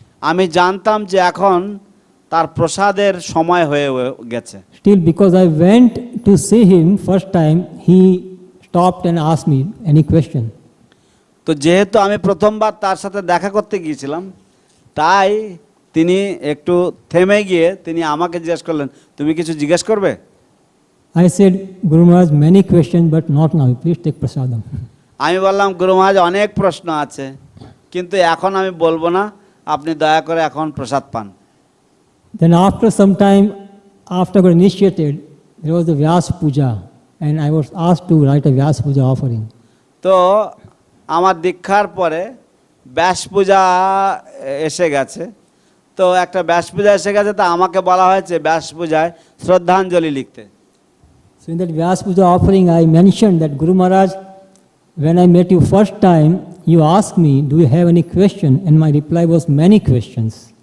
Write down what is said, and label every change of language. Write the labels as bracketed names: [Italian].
[Bangla] আমি জানতাম যে এখন তার প্রসাদের সময় হয়ে গেছে। [English] Still, because I went to see him first time, he stopped and asked me any question. [Bangla] তো যেহেতু আমি প্রথমবার তার সাথে দেখা করতে গিয়েছিলাম তাই তিনি একটু থেমে গিয়ে তিনি আমাকে জিজ্ঞেস করলেন, তুমি কিছু জিজ্ঞেস করবে? [English] I said, Guru Maharaj, many questions, but not now. Please take prasadam. [Bangla] আমি বললাম, গুরু মহারাজ অনেক প্রশ্ন আছে কিন্তু এখন আমি বলবো না, আপনি দয়া করে এখন প্রসাদ পান। [English] Then after some time, after I got initiated, there was the Vyas Puja, and I was asked to write a Vyas Puja offering. [Bangla] তো আমার দীক্ষার পরে ব্যাস পূজা এসে গেছে, তো একটা ব্যাস পূজা এসে গেছে, তা আমাকে বলা হয়েছে ব্যাস পূজায় শ্রদ্ধাঞ্জলি লিখতে। [English] So in that Vyas Puja offering, I mentioned that Guru Maharaj, when I met you first time, you asked me, do you have any question? And my reply was many questions.